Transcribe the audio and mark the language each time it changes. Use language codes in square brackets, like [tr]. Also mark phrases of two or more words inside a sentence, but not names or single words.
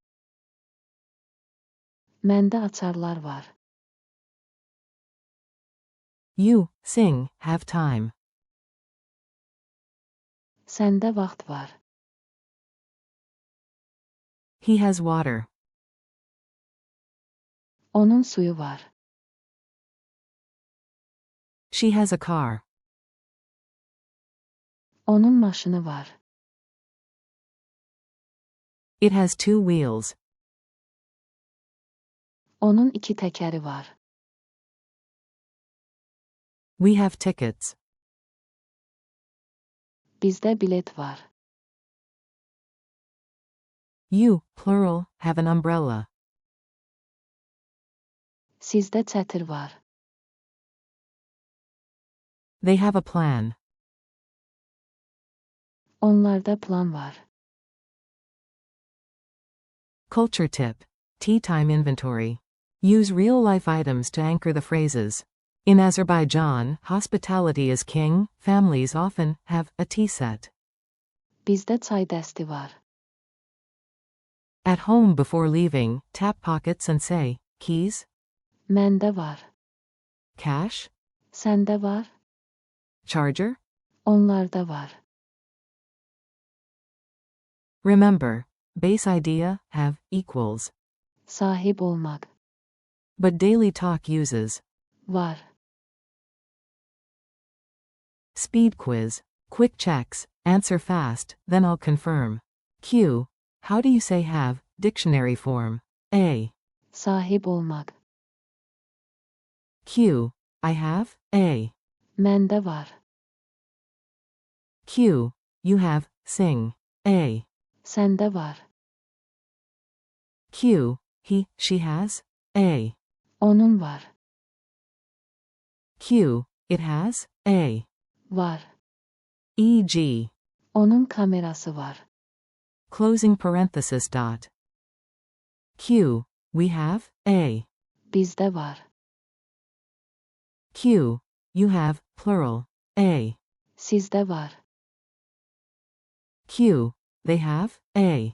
[az] Məndə açarlar var. [en] You, sing, have time. [az] Səndə vaxt var. [en] He has water. [az] Onun suyu var. [en] She has a car. [az] Onun maşını var. [en] It has two wheels. [az] Onun iki təkəri var. [en] We have tickets. [az] Bizdə bilet var. [en] You, plural, have an umbrella. [az] Sizdə çətir var. [en] They have a plan. [az] Onlarda plan var. [en] Culture tip. Tea time inventory. Use real-life items to anchor the phrases. In Azerbaijan, hospitality is king. Families often have a tea set. [az] Bizdə çay dəsti var. [en] At home before leaving, tap pockets and say, keys? [az] Məndə var. [en] Cash? [az] Səndə var. [en] Charger? [az] Onlarda var. [en] Remember, base idea, have, equals. [az] Sahib olmaq. [en] But daily talk uses. [az] Var. [en] Speed quiz. Quick checks. Answer fast, then I'll confirm. Q. How do you say have? Dictionary form. A. [az] Sahib olmaq. [en] Q. I have. A. [az] Məndə var. [en] Q. You have. Sing. A. [az] Səndə var. [en] Q. He, she has. A. [az] Onun var. [en] Q. It has. A. [az] Var. [en] E.g. [az] Onun kamerası var. [en] Closing parenthesis dot. Q. We have. A. [az] Bizdə var. [en] Q. You have. Plural. A. [az] Sizdə var. [en] Q. They have. A.